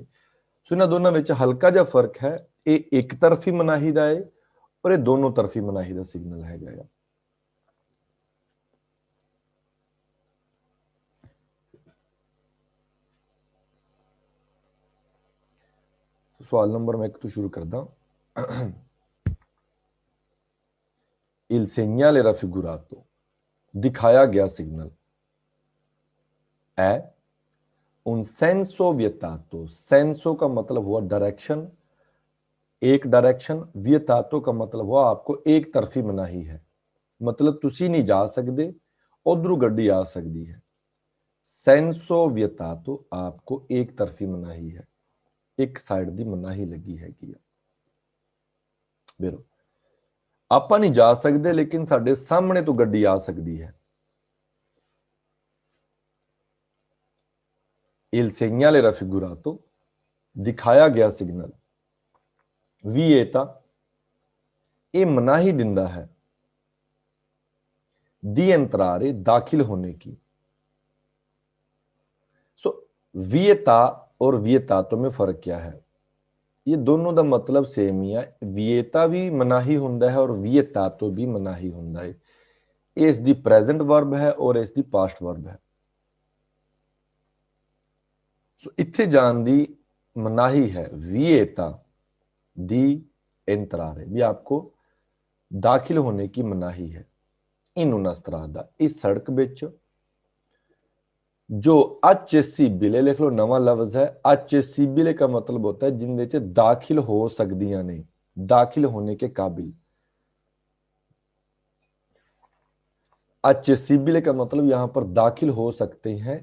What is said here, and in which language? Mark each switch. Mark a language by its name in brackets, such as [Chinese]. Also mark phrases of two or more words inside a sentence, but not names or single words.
[Punjabi] ਸੋ ਇਨ੍ਹਾਂ ਦੋਨਾਂ ਵਿੱਚ ਹਲਕਾ ਜਿਹਾ ਫ਼ਰਕ ਹੈ, ਇਹ ਇੱਕ ਤਰਫ਼ੀ ਮਨਾਹੀ ਦਾ ਹੈ ਔਰ ਇਹ ਦੋਨਾਂ ਤਰਫ਼ੀ ਮਨਾਹੀ ਦਾ ਸਿਗਨਲ ਹੈਗਾ। ਸਵਾਲ ਨੰਬਰ ਮੈਂ ਇੱਕ ਤੋ ਸ਼ੁਰੂ ਕਰਦਾ। [Italian] Il segnale raffigurato, [Hindi] दिखाया गया सिग्नल, है [Italian] un senso vietato। [Hindi] सेंसो का मतलब हुआ डायरेक्शन, एक डायरेक्शन। वियतातो का मतलब हुआ आपको एक तरफी मनाही है, मतलब [Punjabi] ਤੁਸੀਂ ਨਹੀਂ ਜਾ ਸਕਦੇ, ਉਧਰੋਂ ਗੱਡੀ ਆ ਸਕਦੀ ਹੈ। [Italian] senso vietato [Hindi] आपको एक तरफी मनाही है, एक साइड की मनाही लगी हैगी। [Punjabi] ਬੇਰੋ ਆਪਾਂ ਨਹੀਂ ਜਾ ਸਕਦੇ ਲੇਕਿਨ ਸਾਡੇ ਸਾਹਮਣੇ ਤੋ ਗੱਡੀ ਆ ਸਕਦੀ ਹੈ। [Italian] Il segnale raffigurato, [Hindi] दिखाया गया सिग्नल, विएता ये मनाही दिंदा है, [Italian] di entrare [Hindi] दाखिल होने की। सो विएता और विएतातो में फर्क क्या है? ये दोनों का मतलब सेम ही है। विएता भी मनाही हुंदा है और विएतातो भी मनाही हुंदा है। ये इसकी [English] present verb [Hindi] है और इसकी [English] past verb [Hindi] है। [Punjabi] ਸੋ ਇੱਥੇ ਜਾਣ ਦੀ ਮਨਾਹੀ ਹੈ [Italian] vieta di entrare, [Punjabi] ਭੀ ਆਪਕੋ ਦਾਖ਼ਲ ਹੋਣੇ ਕੀ ਮਨਾਹੀ ਹੈ। [Italian] इन una strada, [Punjabi] ਇਸ ਸੜਕ ਵਿੱਚ ਜੋ accessibile, ਲਿਖ ਲੋ ਨਵਾਂ ਲਫ਼ਜ਼ ਹੈ। accessibile ਕਾ ਮਤਲਬ ਹੋਤਾ ਹੈ ਜਿੰਦੇ ਚ ਦਾਖ਼ਲ ਹੋ ਸਕਦੀਆਂ ਨੇ, ਦਾਖ਼ਲ ਹੋਣੇ ਕੇ ਕਾਬਿਲ। [Hindi] accessibile का मतलब यहां पर दाखिल हो सकते हैं।